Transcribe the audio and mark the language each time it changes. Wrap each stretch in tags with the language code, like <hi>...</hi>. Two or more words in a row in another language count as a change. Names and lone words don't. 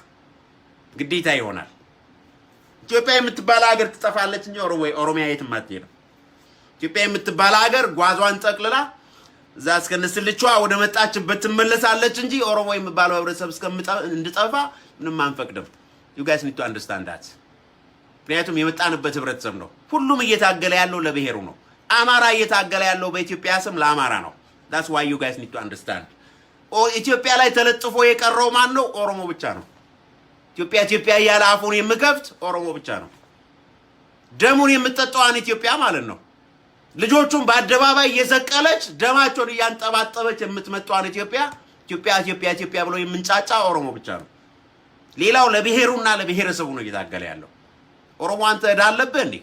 <am>ግዴታ ይሆናል። ኢትዮጵያ የምትባል ሀገር ትጠፋለች እንጂ ኦሮሚያ የትም አትሄድም። ኢትዮጵያ የምትባል ሀገር ጓዟን ጠቅልላ እዛ እስከነስልቿ ወደ መጣችበት ትመለሳለች እንጂ ኦሮሞ የሚባለው ህብረተሰብ እንድጠፋ ምንም አንፈቅድም።</am> <en>you guys need to understand that።</en> <am>ምክንያቱም የመጣንበት ህብረተሰብ ነው። ሁሉም እየታገለ ያለው ለብሔሩ ነው። አማራ እየታገለ ያለው በኢትዮጵያ ስም ለአማራ ነው።</am> <en>that's why you guys need to understand።</en> <am>ኢትዮጵያ ላይ ተለጥፎ የቀረው ማን ነው? ኦሮሞ ብቻ ነው። ኢትዮጵያ እያለ አፉን የሚከፍት ኦሮሞ ብቻ ነው። ደሙን የምትጠጣዋን ኢትዮጵያ ማለት ነው። ልጆቹን በአደባባይ እየሰቀለች ደማቸውን እያንጠባጠበች የምትመጣዋን ኢትዮጵያ ብሎ የምንጫጫ ኦሮሞ ብቻ ነው። ሌላው ለብሔሩና ለብሔረሰቡ ነው እየታገለ ያለው። ኦሮሞ አንተ እዳለብህ እንዴ?</am>